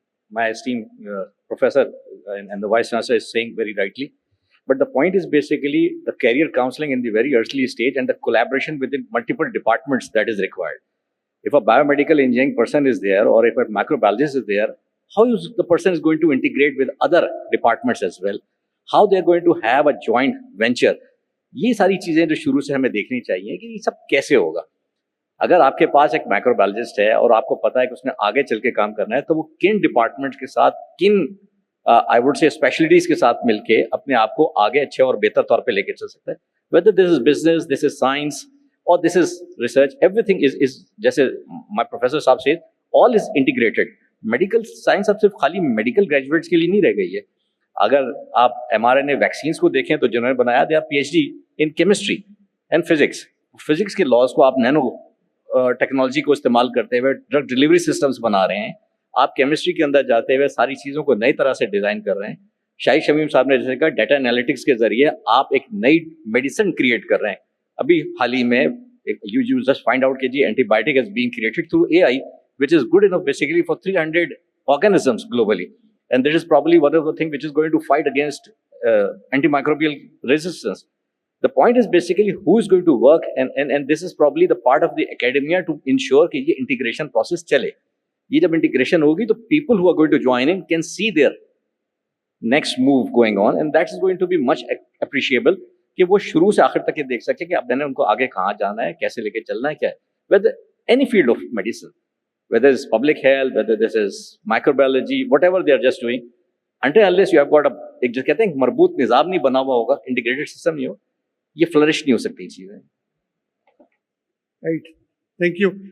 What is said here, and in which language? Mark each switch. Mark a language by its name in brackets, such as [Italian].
[English] My esteemed professor and the vice chancellor is saying very rightly. But the point is basically the career counseling in the very early stage and the collaboration within multiple departments that is required. If a biomedical engineering person is there, or if a microbiologist is there, how is the person is going to integrate with other departments as well? How they are going to have a joint venture? [Urdu] یہ ساری چیزیں جو شروع سے ہمیں دیکھنی چاہیے کہ یہ سب کیسے ہوگا. اگر آپ کے پاس ایک مائکرو بایولوجسٹ ہے اور آپ کو پتا ہے کہ اس نے آگے چل کے کام کرنا ہے, تو وہ کن ڈپارٹمنٹ کے ساتھ, کن آئی ووڈ سے اسپیشلٹیز کے ساتھ مل کے اپنے آپ کو آگے اچھے اور بہتر طور پہ لے کے چل سکتا ہے. [English] Whether this is business, this is science, اور this is research, everything is جیسے my professor صاحب سے all is integrated. [Urdu] میڈیکل سائنس اب صرف خالی میڈیکل گریجویٹس کے لیے نہیں رہ گئی ہے. اگر آپ mRNA ویکسینس کو دیکھیں تو جنہوں نے بنایا, [English] They are PhD in chemistry and physics. [Urdu] Physics کے لاز کو آپ نینو ٹیکنالوجی کو استعمال کرتے ہوئے ڈرگ ڈلیوری سسٹمس بنا رہے ہیں. آپ کیمسٹری کے اندر جاتے ہوئے ساری چیزوں کو نئی طرح سے ڈیزائن کر رہے ہیں. شاہد شمیم صاحب نے جیسے کہا, ڈیٹا انالیٹکس کے ذریعے آپ ایک نئی میڈیسن کریٹ کر رہے ہیں. ابھی حال ہی میں [English] you just find out [Urdu] کہ جی anti biotic [English] is being created through AI, which is good enough basically for 300 organisms globally, and that is probably one of the things which is going to fight against antimicrobial resistance. The point is basically who is going to work, and this is probably the part of the academia to ensure [Urdu] کہ یہ integration process چلے. یہ جب integration ہوگی تو [English] people who are going to join in can see their next move going on, and that is going to be much appreciable [Urdu] کہ وہ شروع سے آخر تک یہ دیکھ سکے کہ اب میں نے ان کو آگے کہاں جانا ہے, کیسے لے کے چلنا ہے, کیا ہے. [English] whether any field of medicine, whether it's public health, whether this is microbiology, whatever they are just doing, until unless you have got [Urdu] ایک جو کہتے ہیں مربوط نظام نہیں بنا ہوا ہوگا, انٹیگریٹڈ سسٹم نہیں ہو, یہ فلرش نہیں ہو سکتی چیزیں. [English] Right. Thank you.